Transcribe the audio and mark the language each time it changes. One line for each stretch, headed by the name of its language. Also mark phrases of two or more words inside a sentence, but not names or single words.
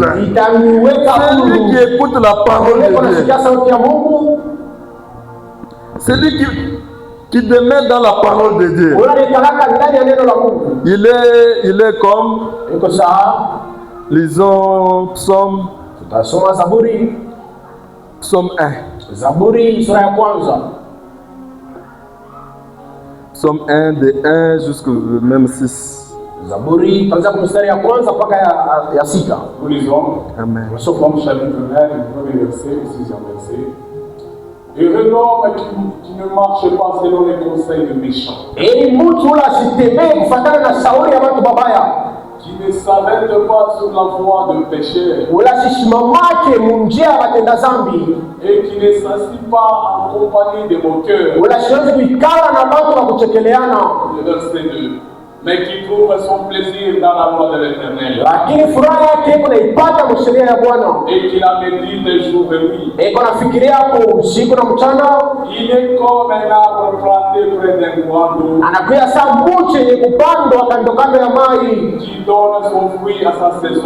French: Celui qui écoute la parole de Dieu, celui qui demeure dans la parole de Dieu, il est comme, lisons Psaume 1. Psaume 1 de 1 jusqu'au même 6.
Swahili: Zaburi kuanzia kwa mstari ya kwanza mpaka ya 6. Amen.
French: Psaume chapitre 1, du premier verset au 6e verset. Heureux l'homme qui ne marche pas selon les conseils des méchants.
Swahili: Eli mtu ule asitembee kufuatana na shauri ya watu babaya.
French: Qui ne s'arrête pas sur la voie de pécheurs.
Swahili: Wala sisimamake munjia ya watenda dhambi.
French: Et qui ne s'assit pas en compagnie des moqueurs.
Swahili: Wala siwezi kuikala na watu wa kuchekeleana.
French: Le verset 2. Mais qui trouve son plaisir dans la loi de l'Éternel. Et qui la médite jour et nuit. Il est comme un arbre planté près d'un courant d'eau. Qui donne son fruit à sa saison.